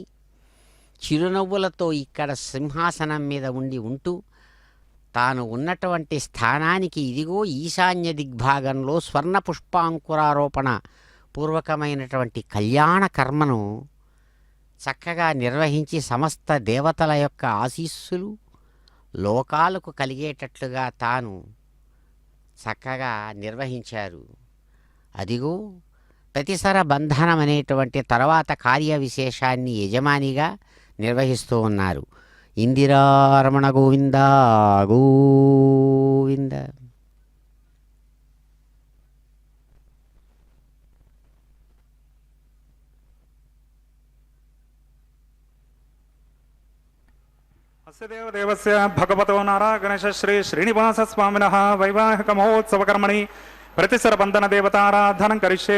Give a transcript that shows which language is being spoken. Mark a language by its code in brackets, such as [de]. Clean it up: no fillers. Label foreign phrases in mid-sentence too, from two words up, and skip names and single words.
[te] చిరునవ్వులతో ఇక్కడ సింహాసనం మీద ఉంటూ తాను ఉన్నటువంటి స్థానానికి ఇదిగో ఈశాన్య దిగ్భాగంలో స్వర్ణ పుష్పాంకురారోపణ పూర్వకమైనటువంటి కళ్యాణ కర్మను చక్కగా నిర్వహించి సమస్త దేవతల యొక్క ఆశీస్సులు లోకాలకు కలిగేటట్లుగా తాను చక్కగా నిర్వహించారు. అదిగో ప్రతిసర బంధనం అనేటువంటి తర్వాత కార్య విశేషాన్ని యజమానిగా నిర్వహిస్తూ ఉన్నారు. ఇందిరారమణ గోవింద గోవింద. [sa] अस्य देवदेवस्य भगवतो नारायणश श्री श्रीनिवास स्वामिनः वैवाहिक महोत्सव कर्मणि प्रतिसरबंधन देवताराधनं करिष्ये.